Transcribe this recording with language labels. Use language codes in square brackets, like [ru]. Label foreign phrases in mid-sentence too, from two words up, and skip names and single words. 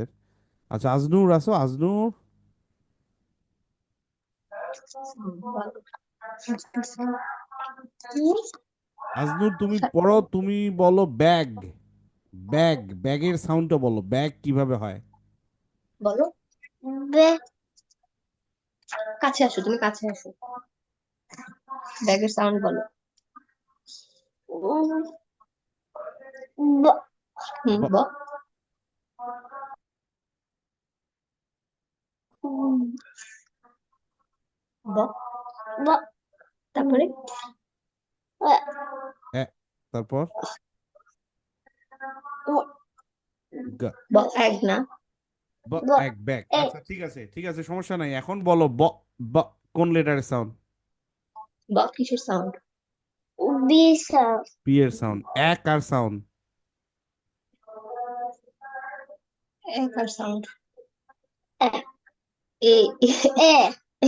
[bn] আচ্ছা আজনুর আসো, আজনুর। আজনুর তুমি পড়ো, তুমি বলো ব্যাগ। ব্যাগের সাউন্ডটা বলো, ব্যাগ কিভাবে হয়? বলো বে কাছে আসো, তুমি কাছে আসো, ব্যাগের সাউন্ড বলো। ব। হুম, ব ব। ব। ব। তারপরে এ, তারপর গ ব এক না। ব ব এক ব্যাগ। এক। আচ্ছা ঠিক আছে ঠিক আছে, সমস্যা নাই। এখন বলো ব ব কোন লেটারের সাউন্ড? ব কিসের সাউন্ড? [en] B sound. [bn] পি এর সাউন্ড। এক আর সাউন্ড? এক আর সাউন্ড। এ এ এ